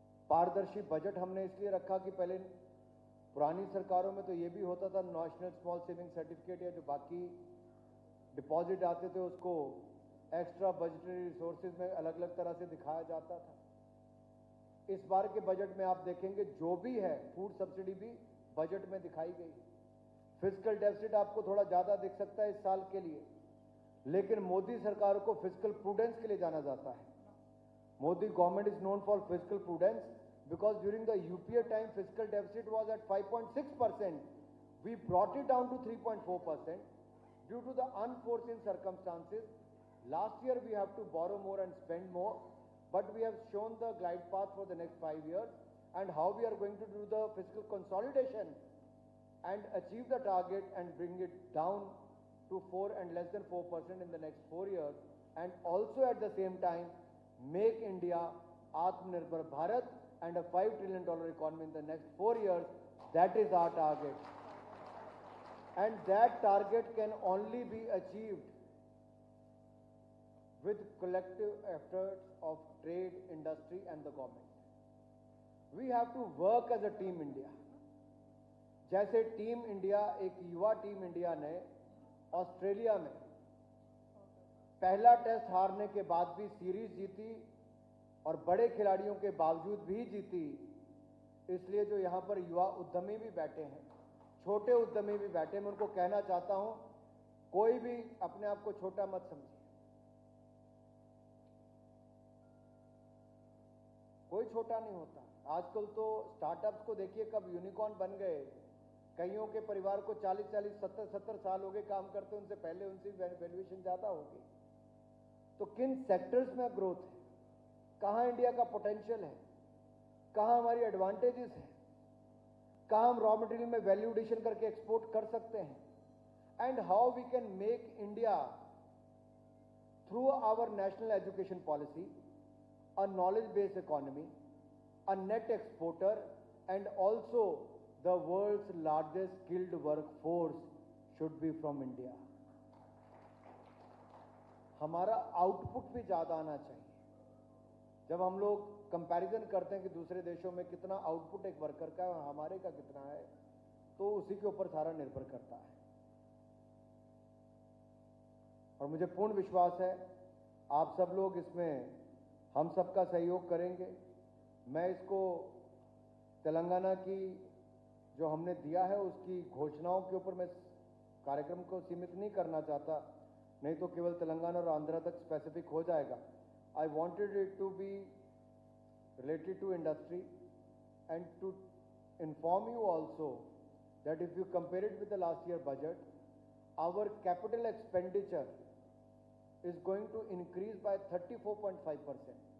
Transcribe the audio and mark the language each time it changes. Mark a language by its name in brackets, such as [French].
[Hindi] पारदर्शी बजट हमने इसलिए रखा कि पहले पुरानी सरकारों में तो ये भी होता था, नेशनल स्मॉल सेविंग सर्टिफिकेट या जो बाकी डिपॉजिट आते थे उसको एक्स्ट्रा बजटरी रिसोर्सेज में अलग अलग तरह से दिखाया जाता था। इस बार के बजट में आप देखेंगे जो भी है, फूड सब्सिडी भी बजट में दिखाई गई। फिस्कल डेफिसिट आपको थोड़ा ज्यादा दिख सकता है इस साल के लिए, लेकिन मोदी सरकार को फिस्कल प्रूडेंस के लिए जाना जाता है। [English] Modi government is known for fiscal prudence because during the UPA time fiscal deficit was at 5.6%. We brought it down to 3.4% due to the unforeseen circumstances. Last year we have to borrow more and spend more, but we have shown the glide path for the next 5 years and how we are going to do the fiscal consolidation and achieve the target and bring it down to 4 and less than 4% in the next 4 years, and also at the same time make India Atmanirbhar Bharat and a $5 trillion economy in the next 4 years. That is our target. And that target can only be achieved with collective efforts of trade, industry and the government. We have to work as a team India. [Hindi] जैसे team India, एक युवा team India ने Australia में पहला test हारने के बाद भी सीरीज जीती और बड़े खिलाड़ियों के बावजूद भी जीती, इसलिए जो यहां पर युवा उद्यमी भी बैठे हैं, छोटे उद्यमी भी बैठे हैं, मैं उनको कहना चाहता हूं, कोई भी अपने आप को छोटा मत समझिए। कोई छोटा नहीं होता। आजकल तो स्टार्टअप्स को देखिए कब यूनिकॉर्न बन गए। कईयों के परिवार को 40-40, 70-70 साल हो गए काम करते, उनसे पहले उनसे वैल्यूएशन ज्यादा होगी। तो किन सेक्टर्स में ग्रोथ है, कहां इंडिया का पोटेंशियल है, कहां हमारी एडवांटेजेस है, कहां हम रॉ मटेरियल में वैल्यू एडिशन करके एक्सपोर्ट कर सकते हैं, [English] And how we can make India through our national education policy a knowledge based economy, a net exporter and also the world's largest skilled workforce should be from India. [Hindi] हमारा output भी ज़्यादा आना चाहिए। जब हम लोग कंपैरिजन करते हैं कि दूसरे देशों में कितना आउटपुट एक वर्कर का है और हमारे का कितना है, तो उसी के ऊपर सारा निर्भर करता है। और मुझे पूर्ण विश्वास है आप सब लोग इसमें हम सबका सहयोग करेंगे। मैं इसको तेलंगाना की जो हमने दिया है उसकी घोषणाओं के ऊपर मैं कार्यक्रम को सीमित नहीं करना चाहता, नहीं तो केवल तेलंगाना और आंध्र तक स्पेसिफिक हो जाएगा। [English] I wanted it to be related to industry and to inform you also that if you compare it with the last year budget, our capital expenditure is going to increase by 34.5%.